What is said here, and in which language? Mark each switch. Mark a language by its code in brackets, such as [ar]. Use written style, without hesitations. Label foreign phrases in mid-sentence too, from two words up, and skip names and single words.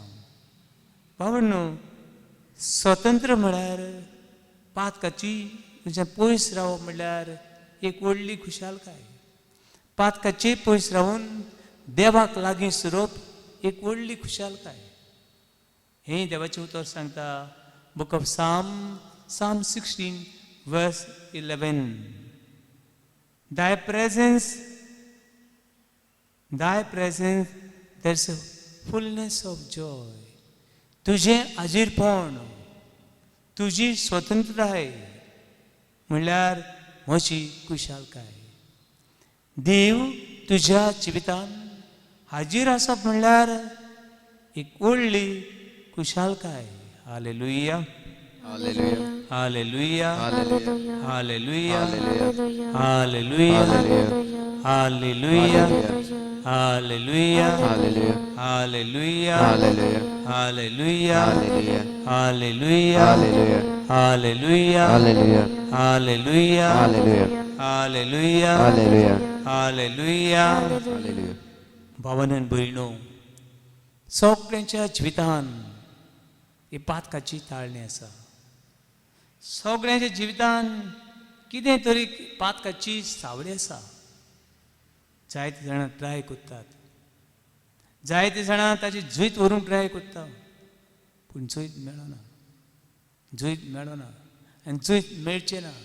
[kok] बाबडनो, स्वतंत्र म्हळ्यार पातकाची तुज्या पयस रावप म्हळ्यार एक व्हडली खुशालकाय. पातकाचे पयस रावून देवाक लागीं सरप एक व्हडली खुशालकाय. हें देवाचें उतर सांगता. [en] Book of Psalm 16 verse 11. Thy presence, there's a fullness of joy. [kok] तुझें आजीरपण, तुजी स्वतंत्रताय म्हणल्यार म्हजी खुशालकाय. देव तुज्या जिवितान हाजीर आसप म्हणल्यार एक व्हडली खुशालकाय. हालेलुया, [en] Hallelujah. [kok] हालेलुया, [en] Hallelujah. [kok] हालेलुया, [en] Hallelujah. [kok] हालेलुया, [en] Hallelujah. [kok] हालेलुया, [en] Hallelujah. [kok] हालेलुया, [en] Hallelujah. [kok] हालेलुया, [en] Hallelujah. [kok] हालेलुया, [en] Hallelujah. [kok] हालेलुया, [en] Hallelujah. [kok] हालेलुया, [en] Hallelujah. [kok] हालेलुया, [en] Hallelujah. [kok] हालेलुया, [en] Hallelujah. [kok] हालेलुया. [en] Hallelujah. [kok] भावान आनी भयणो, सगळ्यांच्या जिवितान ही पातकाची ताळणी आसा. सगळ्यांच्या जिवितान कितें तरी पातकाची सावळी आसा. जायते जाणां ट्राय करतात, जायते जाणां ताची जुयत व्हरूंक ट्राय करता, पूण जुयत मेळना, जुयत मेळना आनी जुयत मेळचें ना.